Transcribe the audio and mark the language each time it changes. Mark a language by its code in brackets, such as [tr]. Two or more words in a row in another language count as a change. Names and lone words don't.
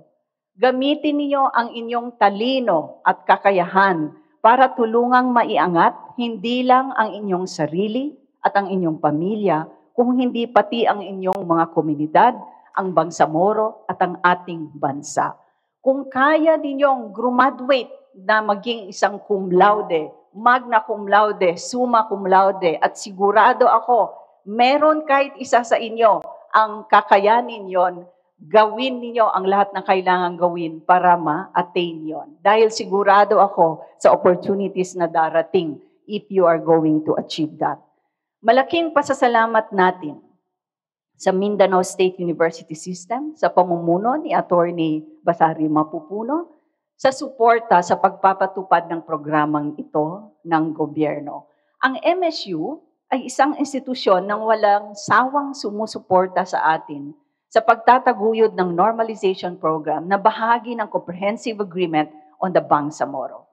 [tl] Gamitin niyo ang inyong talino at kakayahan para tulungang maiangat hindi lang ang inyong sarili at ang inyong pamilya, kung hindi pati ang inyong mga komunidad, ang Bangsamoro at ang ating bansa. Kung kaya ninyong graduate na maging isang [la] cum laude, magna cum laude, summa cum laude, [tl] at sigurado ako, meron kahit isa sa inyo ang kakayanin yon, gawin ninyo ang lahat ng kailangan gawin para ma-attain yon. Dahil sigurado ako sa opportunities na darating [en] if you are going to achieve that. [tl] Malaking pasasalamat natin sa Mindanao State University System, sa pamumuno ni Attorney Basari Mapupuno, sa suporta sa pagpapatupad ng programang ito ng gobyerno. Ang MSU ay isang institusyon ng walang sawang sumusuporta sa atin sa pagtataguyod ng normalization program na bahagi ng Comprehensive Agreement on the Bangsamoro.